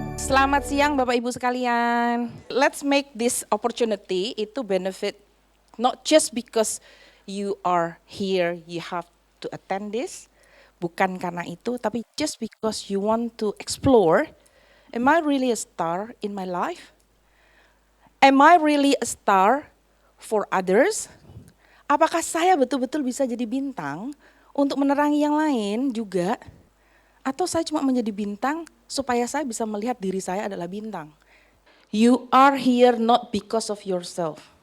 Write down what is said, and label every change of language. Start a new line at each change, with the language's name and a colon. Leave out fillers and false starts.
Indonesian: Selamat siang Bapak Ibu sekalian.
English: Let's make this opportunity itu benefit not just because you are here, you have to attend this.
Indonesian: Bukan karena itu, tapi
English: just because you want to explore, am I really a star in my life? Am I really a star for others?
Indonesian: Apakah saya betul-betul bisa jadi bintang untuk menerangi yang lain juga? Atau saya cuma menjadi bintang supaya saya bisa melihat diri saya adalah bintang.
English: You are here not because of yourself.